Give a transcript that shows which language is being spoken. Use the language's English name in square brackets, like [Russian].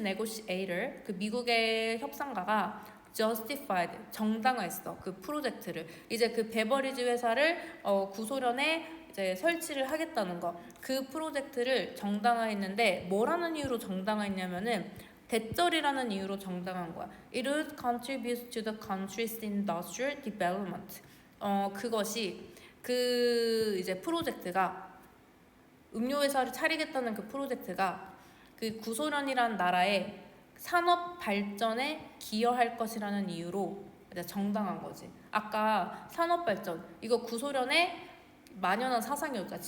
[Korean] negotiator, 그 미국의 협상가가 justified, 정당화했어. 그 프로젝트를. 이제 그 베버리지 회사를 구소련에 이제 설치를 하겠다는 거. 그 프로젝트를 정당화했는데 뭐라는 이유로 정당화했냐면은 대절이라는 이유로 정당한 거야. [English] It would contribute to the country's industrial development. [Korean] 그것이 그 이제 프로젝트가 음료 회사를 차리겠다는 그 프로젝트가 그 구소련이라는 나라의 산업 발전에 기여할 것이라는 이유로 이제 정당한 거지. 아까 산업 발전 이거 구소련의 만연한 사상이었잖아.